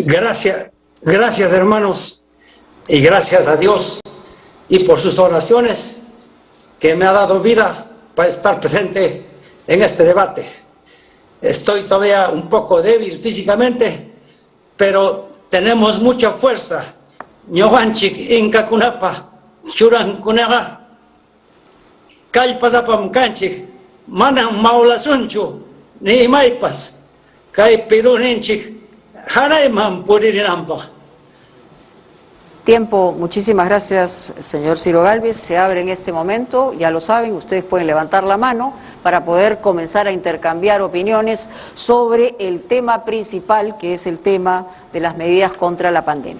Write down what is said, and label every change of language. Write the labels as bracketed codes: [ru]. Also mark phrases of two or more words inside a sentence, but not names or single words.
[es] Gracias hermanos, y gracias a Dios y por sus oraciones que me ha dado vida para estar presente en este debate. Estoy todavía un poco débil físicamente, pero tenemos mucha fuerza. [qu] Ñohanchik inka kunapa, churan kunaga, kallpasapam kanchik, manan maulasunchu, ni maipas, kay piruninchik, hanayman puririnampa. [es] Tiempo, muchísimas gracias, señor Ciro Gálvez. Se abre en este momento, ya lo saben, ustedes pueden levantar la mano para poder comenzar a intercambiar opiniones sobre el tema principal, que es el tema de las medidas contra la pandemia.